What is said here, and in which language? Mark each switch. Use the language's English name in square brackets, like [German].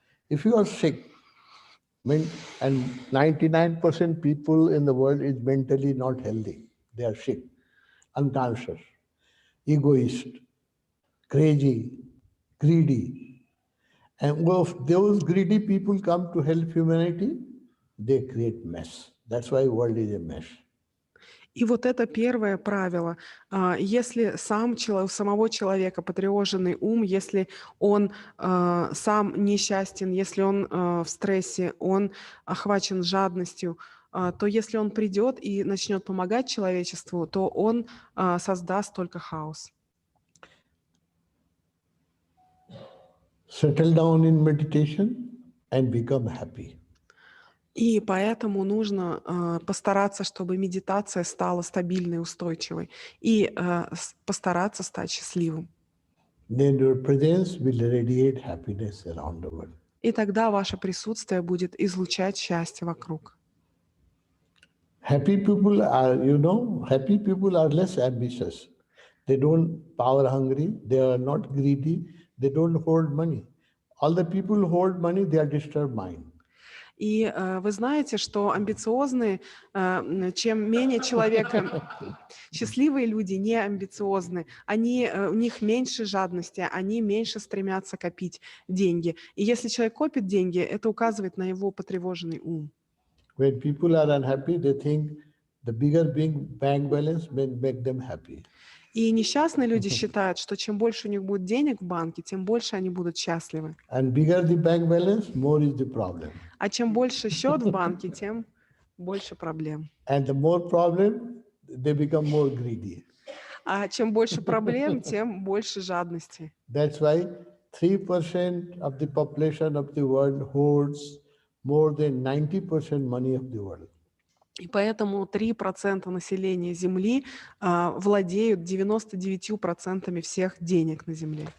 [English] If you are sick, and 99% people in the world is mentally not healthy, they are sick, unconscious, egoist, crazy, greedy. And if those greedy people come to help humanity, they create mess. That's why world is a mess. [Russian] И вот это первое правило. Если у самого человека потревоженный ум, если он сам несчастен, если он в стрессе, он охвачен жадностью, то если он придет и начнет помогать человечеству, то он создаст только хаос. [English] Settle down in meditation and become happy. [Russian] И поэтому нужно постараться, чтобы медитация стала стабильной, устойчивой, и постараться стать счастливым. [English] Then your presence will radiate happiness around the world. [Russian] И тогда ваше присутствие будет излучать счастье вокруг. [English] Happy people are less ambitious. They don't power hungry. They are not greedy. They don't hold money. All the people who hold money, they are disturbed mind. [Russian] И вы знаете, что амбициозные, чем менее человека, счастливые люди не амбициозны, у них меньше жадности, они меньше стремятся копить деньги. И если человек копит деньги, это указывает на его потревоженный ум. [English] When people are unhappy, they think the bigger bank balance will make them happy. [Russian] И несчастные люди считают, что чем больше у них будет денег в банке, тем больше они будут счастливы. [English] And bigger the bank balance, more is the problem. [Russian] А чем больше счет в банке, тем больше проблем. [English] And the more problem, they become more greedy. [Russian] А чем больше проблем, тем больше жадности. [English] That's why 3% of the population of the world holds more than 90% money of the world. [Russian] И поэтому 3% населения Земли владеют 99% всех денег на Земле.